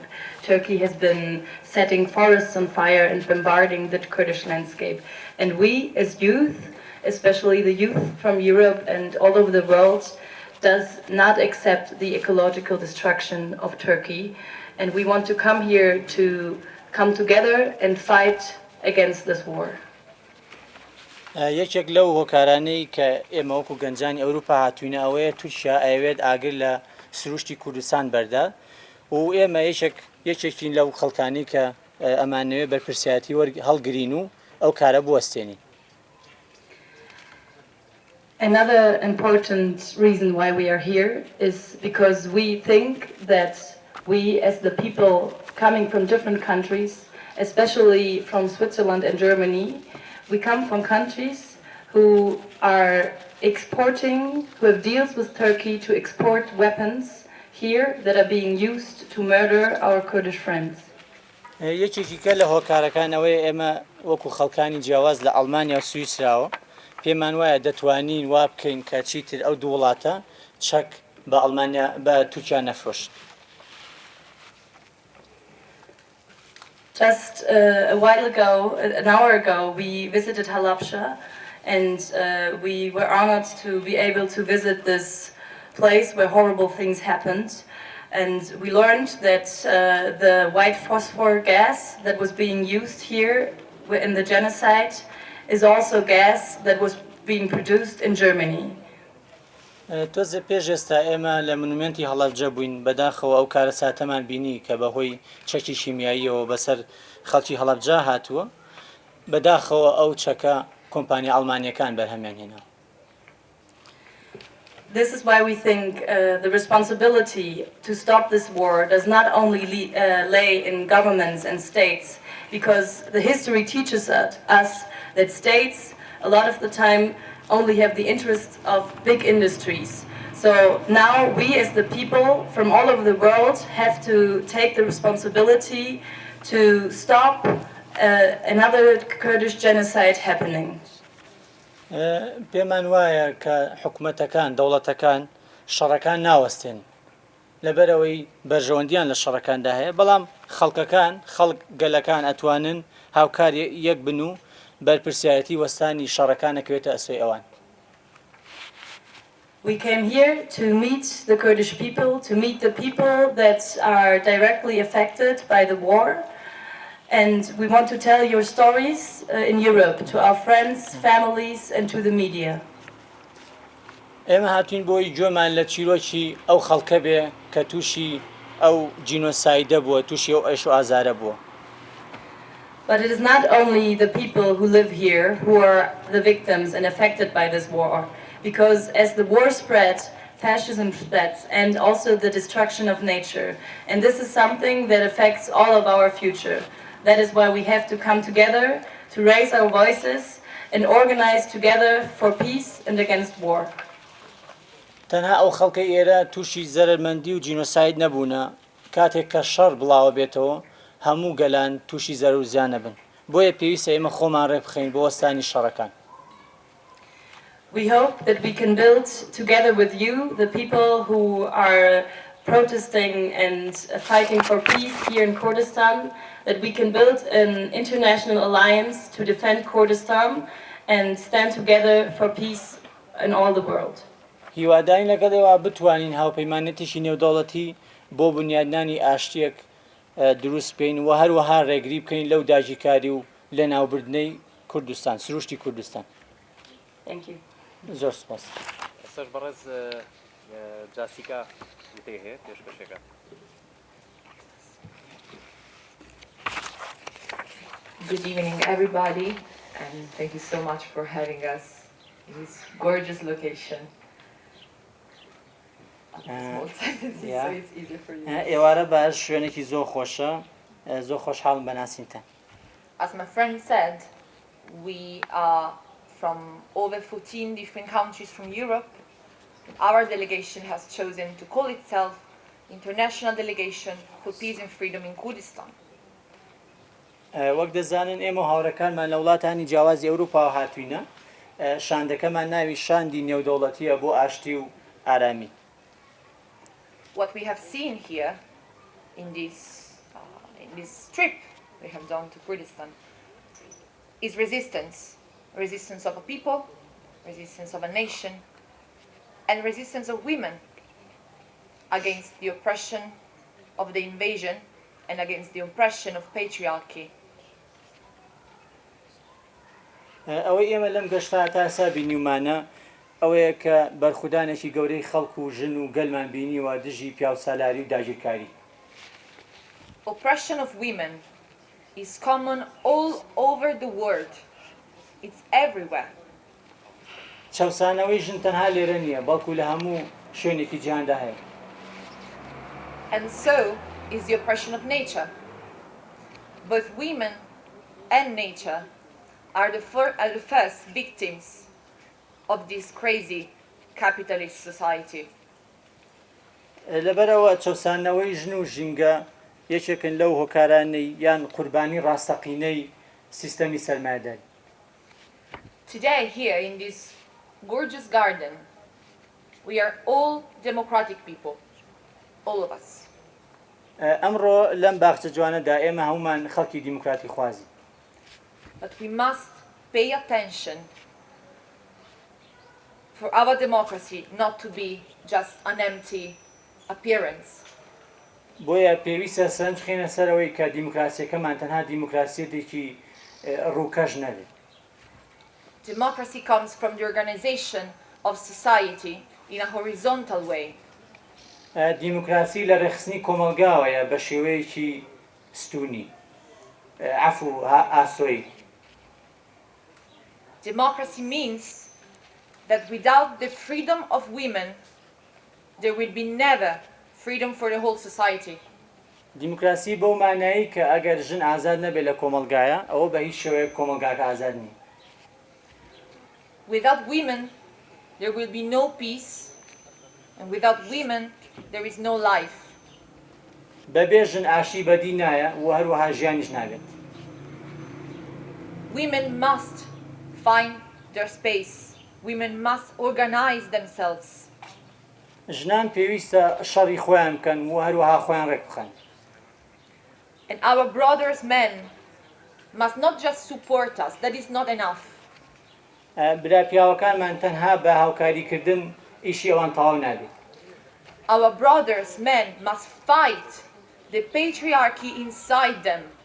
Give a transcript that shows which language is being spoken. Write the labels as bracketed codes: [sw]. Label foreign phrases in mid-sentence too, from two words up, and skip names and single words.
[en] Turkey has been setting forests on fire and bombarding the Kurdish landscape. And we, as youth, especially the youth from Europe and all over the world, does not accept the ecological destruction of Turkey. And we want to come here to come together and fight against this war. [ckb] یەکێک لەو هۆکارانەی کە ئێمە وەکو گەنجانی ئەوروپا هاتوینە ئەوەیە تووشە ئەوێت ئاگر لە سروشتی کوردستان بەردا و ئێمە یەکێکین لەو خەڵکانی کە ئەمانەوێ بەرپرسیاتی هەڵگرین و ئەو کارە بوەستێنین. [en] Another important reason why we are here is because we think that we, as the people coming from different countries, especially from Switzerland and Germany, we come from countries who are exporting, who have deals with Turkey to export weapons here that are being used to murder our Kurdish friends. [ckb] یەکێکی کە لە هۆکارەکانەوەی ئێمە وەکو خەڵکانی جیاواز لە ئەڵمانیا و سویسراوە پێمان وایە دەتوانین وا بکەین کە چیتر ئەو دوو وڵاتە چەک بە ئەڵمانیا بە تورکیا نەفرۆشت. [en] Just a while ago, an hour ago, we visited Halabja, and we were honored to be able to visit this place where horrible things happened. And we learned that the white phosphor gas that was being used here in the genocide is also gas that was being produced in Germany. [ckb] تۆزە پێش ئێستا ئێمە لە مونومنتی هەڵەبجە بووین بەداخەوە ئەو کارە ساتەمان بینی کە بەهۆی چەکی شیمیاییەوە بەسەر خەڵکی هەڵەبجە هاتووە بەداخەوە ئەو چەکە کۆمپانیا ئەڵمانیەکان بەرهەمیان هێنا. [en] This is why we think the responsibility to stop this war does not only lay in governments and states, because the history teaches us that states a lot of the time only have the interests of big industries. So now we as the people from all over the world have to take the responsibility to stop another Kurdish genocide happening. [ckb] پێمان وایە کە حکوومەتەکان دەوڵەتەکان شەڕەکان ناوەستێن لەبەرەوەی بەرژەوەندیان لە شەڕەکاندا هەیە بەڵام خەڵکەکان خەڵک گەلەکان ئەتوانن هاوکار یەک بن و بەرپرسیارەتی وەستانی شەڕەکانەکەوێتە ئەسوی ئەوان. [en] We came here to meet the Kurdish people, to meet the people that are directly affected by the war. And we want to tell your stories in Europe to our friends, families, and to the media. [ckb] ئێمە هاتوین بۆی گوێمان لە چیرۆکی ئەو خەڵکە بێ کە تووشی ئەو جینۆسایدە بووە تووشی ئەو ئەش و ئازارە بووە. [en] But it is not only the people who live here who are the victims and affected by this war, because as the war spread, fascism spreads, and also the destruction of nature. And this is something that affects all of our future. That is why we have to come together to raise our voices and organize together for peace and against war. [ckb] تەنها ئەو خەڵکە ئێرە تووشی زەرمەندی و جینۆساید نەبوونە کاتێک کە شەڕ بڵاوە بێتەوە هەموو گەلان تووشی زەر و زیان نەبن بۆیە پێویستە ئێمە خۆمان ڕێبخەین بۆ وەستانی شەڕەکان. [en] We hope that we can build together with you, the people who are protesting and fighting for peace here in Kurdistan, that we can build an international alliance to defend Kurdistan and stand together for peace in all the world. [ckb] هیوادارین لەگەڵ ئێوە بتوانین هاوپەیمانێتیشی نێودەوڵەتی بۆ بنیادنانی ئاشتیەک دروست بکەین و هەروەها ڕێگری بکەین لەو داژیکاری و لە ناوبردنەی کوردستان سروشتی کوردستان. [en] Thank you. [ckb] زۆر سپاس. سەر بەڕێز جاسیکا وتەی هەیە پێشکەشێکە. [en] Good evening, everybody, and thank you so much for having us in this gorgeous location. Small sentences, so it's easier for you. [ckb] ئێوارە باش شوێنێکی زۆر خۆشە زۆر خۆشحاڵم بەناسیتان. [en] As my friend said, we are from over 14 different countries from Europe. Our delegation has chosen to call itself International Delegation for Peace and Freedom in Kurdistan. [ckb] وەک دەزانن ئێمە هاوڕەکانمان لە وڵاتانی جیاوازی ئەوروپا هاتووینە شاندەکەمان ناوی شاندی نێودەوڵەتیە بۆ ئاشتی و ئارامی. [en] What we have seen here in this trip we have done to Kurdistan is resistance of a people resistance of a nation, and resistance of women against the oppression of the invasion and against the oppression of patriarchy. [ckb] ئەوەی ئێمە لەم گەشتە تاسا بینیومانە ئەوەیە کە بەرخودانێکی گەورەی خەڵک و ژن و گەلمان بینیوە دژی پیاو سالاری و داگیرکاری. [en] Oppression of women is common all over the world. It's everywhere. [ckb] چەوسانەوەی ژن تەنها لێرە نییە بەڵکو لە هەموو شوێنێکی جیهاندا هەیە. [en] And so is the oppression of nature. Both women and nature are the first victims of this crazy capitalist society. [ckb] لەبەرەوە چەوسانەوەی ژن و ژینگە یەکێکن لەو هۆکارانەی یان قوربانی ڕاستەقینەی سیستەمی سەرمایەداری. [en] Today here in this gorgeous garden we are all democratic people, all of us. [ckb] ئەمڕۆ لەم باخچە جوانەدا ئێمە هەمومان خەڵکی دیموکراتی خوازی. [en] But we must pay attention for our democracy not to be just an empty appearance. [ckb] بۆیە پێویستە سەرنج خێنە سەرەوەی کە دیموکراسیەکەمان تەنها دیموکراسیەتێکی ڕووکەش نەبێت. [en] Democracy comes from the organization of society in a horizontal way. [ckb] دیموکراسی لە ڕێخستنی کۆمەلگاوەیە بە شێوەیەکی ستونی عەفو ئاسۆی. [en] Democracy means that without the freedom of women there will be never freedom for the whole society. [ckb] دیموکراسی بەو مانایی کە ئەگەر ژن ئازاد نەبێت لە کۆمەلگایە ئەوە بە هیچ شێوەیەک کۆمەلگاکە ئازاد نییە. [en] Without women there will be no peace, and without women there is no life. [ckb] بەبێ ژن ئاشتی بەدی نایە و هەروەها ژیانیش نابێت. [en] Women must find their space. Women must organize themselves. [ckb] ژنان پێویستە شەڕی خۆیان بکەن و هەروەها خۆیان ڕێک بخەن. [en] And our brothers men must not just support us. That is not enough. [ckb] برا پیاوەکانمان تەنها بە هاوکاریکردن ئیشی ئەوان تەواو نابێت. [en] Our brothers men must fight the patriarchy inside them.